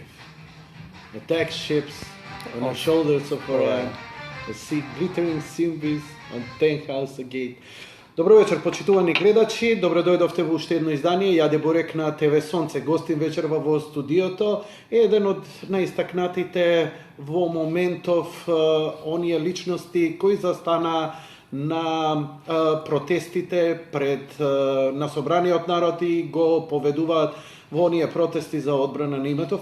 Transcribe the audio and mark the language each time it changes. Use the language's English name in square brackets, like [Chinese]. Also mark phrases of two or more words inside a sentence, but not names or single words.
[English] Attack ships on the shoulders of Orion. I see glittering symbols on Ten House Gate. [Macedonian] Добро вечер, почитувани гледачи. Добро дојдовте во уште едно издание. Јаде Бурек на ТВ Сонце. Гостин вечерва во студиото е еден од најистакнатите во моментов оние личности кои застана на протестите пред на собраниот народ и го поведуваат во оние протести за одбрана на името.